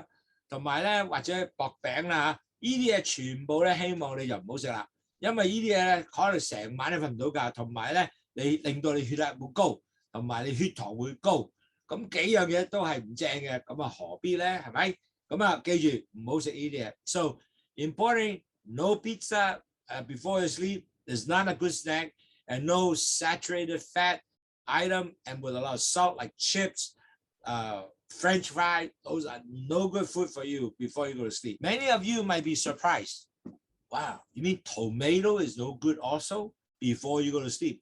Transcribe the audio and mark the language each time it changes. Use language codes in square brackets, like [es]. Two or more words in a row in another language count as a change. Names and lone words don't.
[yue] 同埋咧，或者薄餅啦嚇，呢啲嘢全部咧，希望你就唔好食啦，因為呢啲嘢咧，可能成晚都瞓唔到覺，同埋咧，你令到你血壓會高，同埋你血糖會高，咁幾樣嘢都係唔正嘅，咁啊何必咧？係咪？咁啊記住唔好食呢啲嘢。 [en] So important, no pizza before you sleep is not a good snack, and no saturated fat item and with a lot of salt like chips. French fries, those are no good food for you before you go to sleep. Many of you might be surprised. Wow, you mean tomato is no good also before you go to sleep?